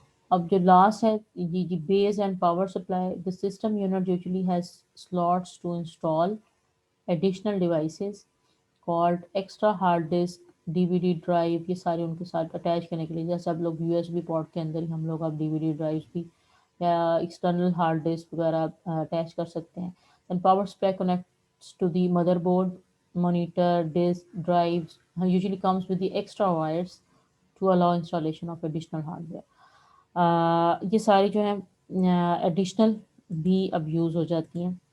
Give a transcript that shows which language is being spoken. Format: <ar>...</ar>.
<ur>اب جو لاسٹ ہے یہ base and power supply.</ur> <en>the system unit usually has slots to install additional devices called</en> <ur>extra hard disk, D we D drive, یہ سارے ان کے ساتھ اٹیچ کرنے کے لیے، جیسے اب لوگ یو ایس بی پورٹ کے اندر ہی ہم لوگ اب ڈی وی ڈی ڈرائیوز بھی یا ایکسٹرنل ہارڈ ڈسک وغیرہ اٹیچ کر سکتے ہیں.</ur> <en>Then power speak connects to the motherboard, monitor, disk, drives usually comes with the extra wires to allow installation of additional hardware.</en> <ur>یہ ساری جو ہیں ایڈیشنل بھی اب یوز ہو جاتی ہیں.</ur>